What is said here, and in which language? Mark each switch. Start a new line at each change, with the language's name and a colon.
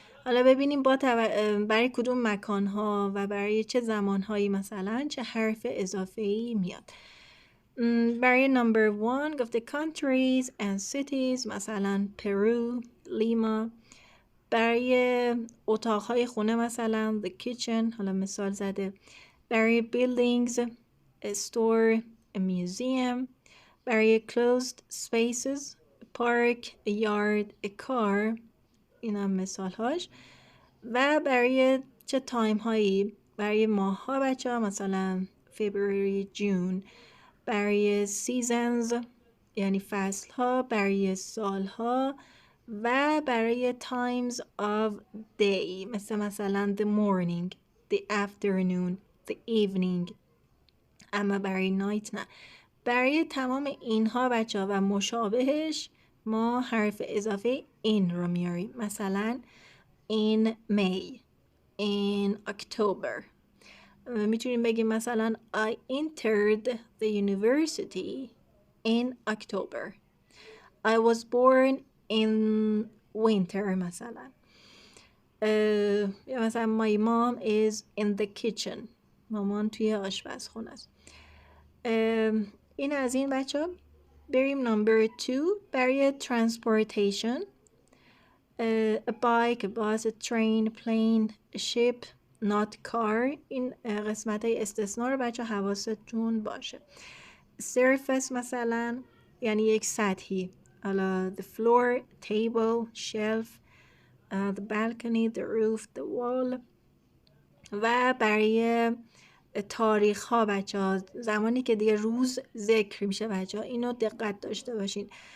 Persian: حالا ببینیم برای کدوم مکانها و برای چه زمانهایی مثلا چه حرف اضافه‌ای میاد. برای number 1 گفته countries and cities، مثلا پرو، لیما. برای اتاقهای خونه مثلا the kitchen، حالا مثال زده.
English: برای buildings a store, a museum. برای closed spaces a park, a yard, a car.
Persian: این هم مثال هاش. و برای چه تایم هایی؟ برای ماه ها بچه ها مثلا February, June. برای seasons یعنی فصل ها.
English: برای سال ها و برای times of day مثلا the morning, the afternoon, the evening.
Persian: اما برای night نه. برای تمام اینها بچه ها و مشابهش ما حرف اضافه in رو میاریم.
English: مثلا in May, in October. میتونیم بگیم مثلا I entered the university in October. I was born in winter مثلا. مثلا my mom is in the kitchen.
Persian: مامان توی آشپزخونه است. این از این بچه ها. بریم number 2 برای transportation.
English: A bike, a bus, a train, a plane, a ship, not car.
Persian: این قسمت های استثناء رو بچه حواستون باشه. surface مثلا یعنی یک سطحی.
English: حالا the floor, table, shelf, the balcony, the roof, the wall.
Persian: و برای تاریخ ها بچه ها، زمانی که دیگه روز ذکر میشه بچه ها، اینو دقت داشته باشین.